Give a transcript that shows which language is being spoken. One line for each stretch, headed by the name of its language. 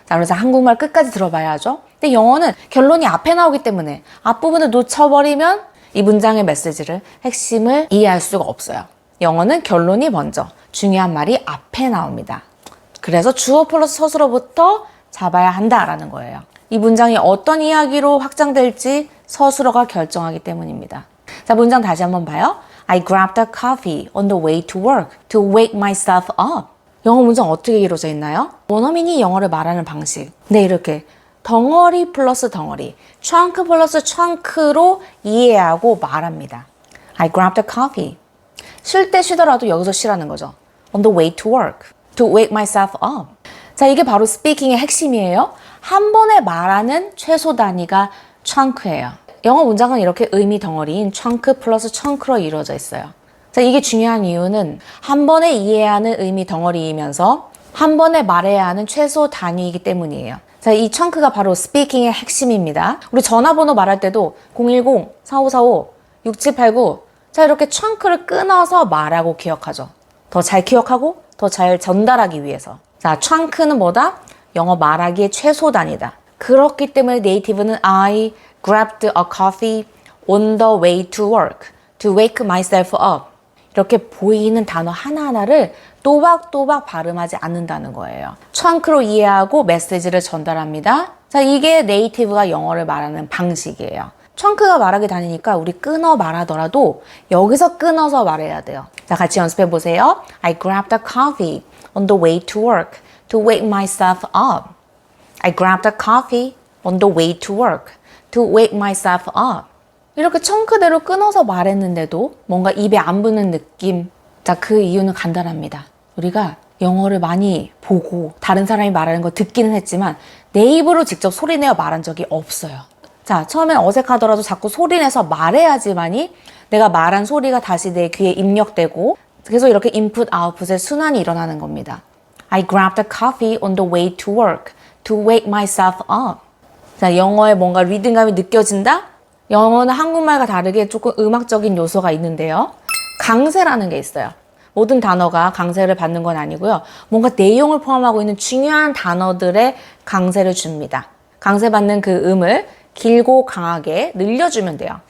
Korean: 자, 그래서 한국말 끝까지 들어봐야 하죠. 근데 영어는 결론이 앞에 나오기 때문에 앞부분을 놓쳐버리면 이 문장의 메시지를, 핵심을 이해할 수가 없어요. 영어는 결론이 먼저, 중요한 말이 앞에 나옵니다. 그래서 주어 플러스 서술어부터 잡아야 한다라는 거예요. 이 문장이 어떤 이야기로 확장될지 서술어가 결정하기 때문입니다. 자, 문장 다시 한번 봐요.
English: I grabbed a coffee on the way to work to wake myself up.
Korean: 영어 문장 어떻게 이루어져 있나요? 원어민이 영어를 말하는 방식. 네, 이렇게 덩어리 플러스 덩어리, trunk 플러스 trunk로 이해하고 말합니다.
English: I grabbed a coffee.
Korean: 쉴 때 쉬더라도 여기서 쉬라는 거죠.
English: On the way to work. To wake myself up.
Korean: 자, 이게 바로 스피킹의 핵심이에요. 한 번에 말하는 최소 단위가 trunk예요. 영어 문장은 이렇게 의미 덩어리인 trunk 플러스 chunk로 이루어져 있어요. 자, 이게 중요한 이유는 한 번에 이해해야 하는 의미 덩어리이면서 한 번에 말해야 하는 최소 단위이기 때문이에요. 자, 이 chun크가 바로 스피킹의 핵심입니다. 우리 전화번호 말할 때도 010-4545-6789 자, 이렇게 chun크를 끊어서 말하고 기억하죠. 더 잘 기억하고 더 잘 전달하기 위해서. 자, chunk는 뭐다? 영어 말하기의 최소 단위다. 그렇기 때문에 네이티브는
English: I grabbed a coffee on the way to work to wake myself up.
Korean: 이렇게 보이는 단어 하나하나를 또박또박 발음하지 않는다는 거예요. chunk로 이해하고 메시지를 전달합니다. 자, 이게 네이티브가 영어를 말하는 방식이에요. chunk가 말하기 다니니까 우리 끊어 말하더라도 여기서 끊어서 말해야 돼요. 자, 같이 연습해 보세요.
English: I grabbed a coffee on the way to work to wake myself up. I grabbed a coffee on the way to work to wake myself up.
Korean: 이렇게 chun크대로 끊어서 말했는데도 뭔가 입에 안 붙는 느낌. 자, 그 이유는 간단합니다. 우리가 영어를 많이 보고 다른 사람이 말하는 거 듣기는 했지만 내 입으로 직접 소리내어 말한 적이 없어요. 자, 처음엔 어색하더라도 자꾸 소리내서 말해야지만이 내가 말한 소리가 다시 내 귀에 입력되고 그래서 이렇게 인풋 아웃풋의 순환이 일어나는 겁니다.
English: I grabbed a coffee on the way to work to wake myself up.
Korean: 자, 영어에 뭔가 리듬감이 느껴진다? 영어는 한국말과 다르게 조금 음악적인 요소가 있는데요. 강세라는 게 있어요. 모든 단어가 강세를 받는 건 아니고요. 뭔가 내용을 포함하고 있는 중요한 단어들의 강세를 줍니다. 강세받는 그 음을 길고 강하게 늘려주면 돼요.